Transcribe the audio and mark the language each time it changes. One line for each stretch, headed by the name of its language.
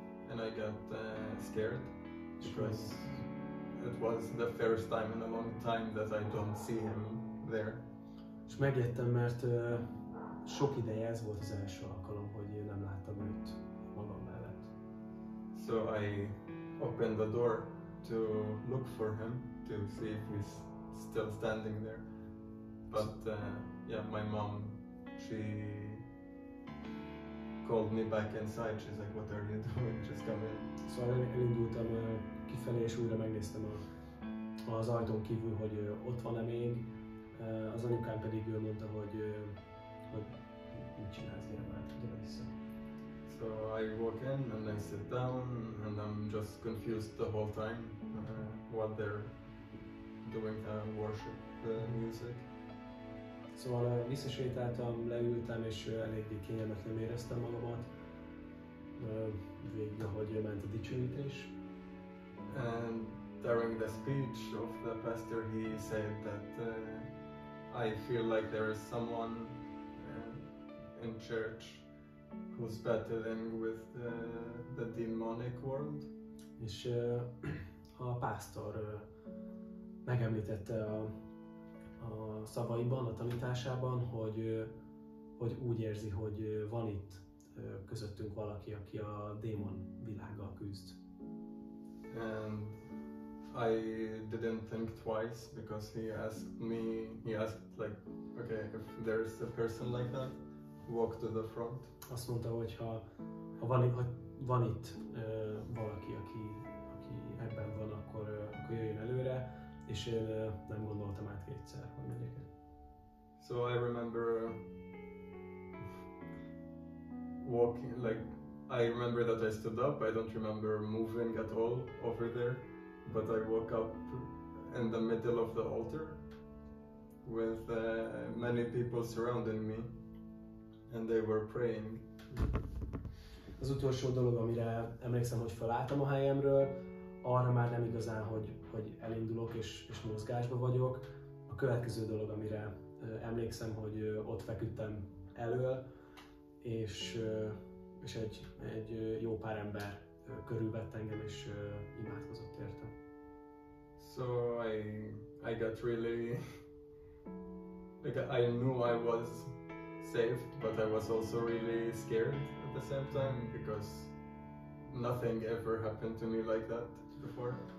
English: And I got scared because it was the first time in a long time that I don't see him there.
Hungarian: És megjettem, mert sok ideje ez volt az első alkalom, hogy nem láttam őt magam mellett.
English: So I opened the door to look for him, to see if he's still standing there. But yeah, my mom, she called me back inside. She's like, what are you doing? Just come in.
Hungarian: Szóval elindultam kifelé, és újra megnéztem az ajtón kívül, hogy ott van-e még. Az anyukám pedig ő mondta, hogy mit csinálsz, gyere vissza.
English: So I walk in and I sit down and I'm just confused the whole time what they're doing, worship music.
Hungarian: Szóval visszasétáltam, leültem, és eléggé kényelmetlenül éreztem magamat. Végig, ahogy ment a dicsőítés.
English: And during the speech of the pastor, he said that I feel like there is someone in church who's battling with the demonic world.
Hungarian: És a pásztor megemlítette a szavaiban, a tanításában, hogy úgy érzi, hogy van itt közöttünk valaki, aki a démon világgal küzd.
English: And I didn't think twice because he asked like, okay, if there's a person like that, walk to the front.
Hungarian: azt mondta, hogy ha van itt valaki, aki ebben van, akkor jöjjön előre, és én nem gondoltam át kétszer, hogy megyek el.
English: So I remember walking, like, I remember that I stood up. I don't remember moving at all over there, but I woke up in the middle of the altar with many people surrounding me, and they were praying.
Hungarian: Az utolsó dolog, amire emlékszem, hogy felálltam a helyemről, arra már nem igazán, hogy elindulok és mozgásba vagyok. A következő dolog, amire emlékszem, hogy ott feküdtem elől, és egy jó pár ember körülvett engem, és imádkozott értem.
English: So I got really, like, I knew I was saved, but I was also really scared at the same time, because nothing ever happened to me like that before.